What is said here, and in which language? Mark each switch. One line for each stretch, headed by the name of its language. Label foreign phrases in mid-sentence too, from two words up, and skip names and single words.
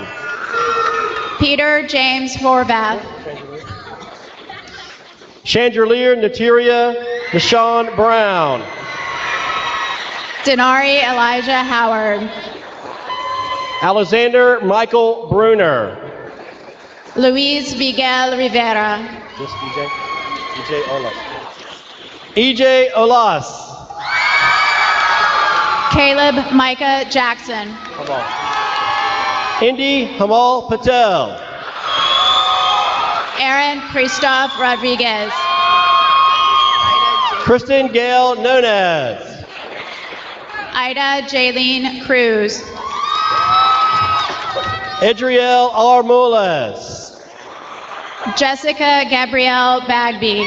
English: Peter James Horvath. Chandelier Nateria Deshawn Brown. Denari Elijah Howard. Alexander Michael Bruner. Luis Miguel Rivera. Just EJ. EJ Olas. EJ Olas. Caleb Micah Jackson. Come on. Indy Hamal Patel. Aaron Christoph Rodriguez. Kristen Gail Nunez. Ida Jaylene Cruz. Adriel Armoles. Jessica Gabrielle Bagby.